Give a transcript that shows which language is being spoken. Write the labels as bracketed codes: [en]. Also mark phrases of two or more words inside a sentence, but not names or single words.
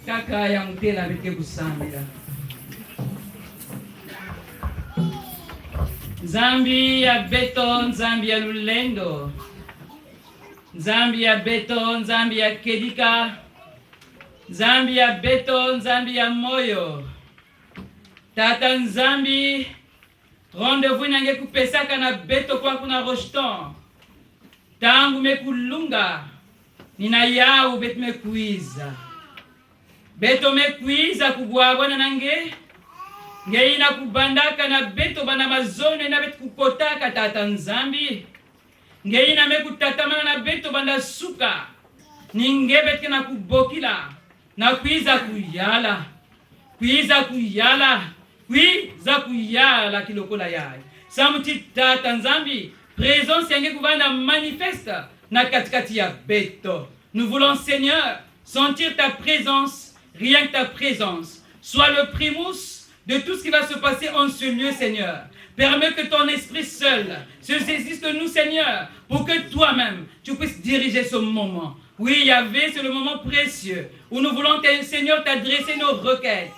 [kg] kaya mutela beke kusambira. Nzambi ya beto, nzambi ya lulendo, nzambi ya beto, nzambi ya kedika, nzambi ya beto, nzambi ya moyo. Tata nzambi, rendez-vous nange kupesaka na beto kwa kuna roshton. Tangu mekulunga, nina yau beto mekuiza. Beto mekuiza kubwabwana nange, ngeina kubandaka na beto bana mazone na beto kukotaka tata nzambi. Ngeina mekutatamana na beto banda suka. Ninge beto na kubokila. Na kuiza kuyala. Kuiza kuyala. Kuiza kuyala kilokola yai. Samuti tata nzambi. Présence yange kubanda manifeste na katikati ya beto. [fr] Nous voulons Seigneur sentir ta présence, rien que ta présence. Sois le primus de tout ce qui va se passer en ce lieu, Seigneur. Permets que ton esprit seul se saisisse de nous, Seigneur, pour que toi-même, tu puisses diriger ce moment. Oui, Yahvé, c'est le moment précieux où nous voulons, Seigneur, t'adresser nos requêtes.